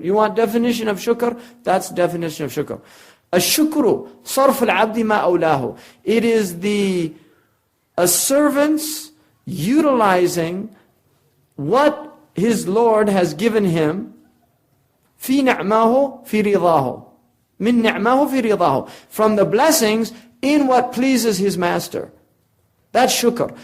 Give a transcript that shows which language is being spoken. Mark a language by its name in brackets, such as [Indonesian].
[English] You want definition of shukr? That's definition of shukr. [Arabic] الشكر صرف العبد ما أولاه. [English] It is a servant's utilizing what his Lord has given him [Arabic] في نعماه في رضاه. مِن نِعْمَهُ فِي رِضَاهُ. [English] From the blessings in what pleases his master. That's shukr.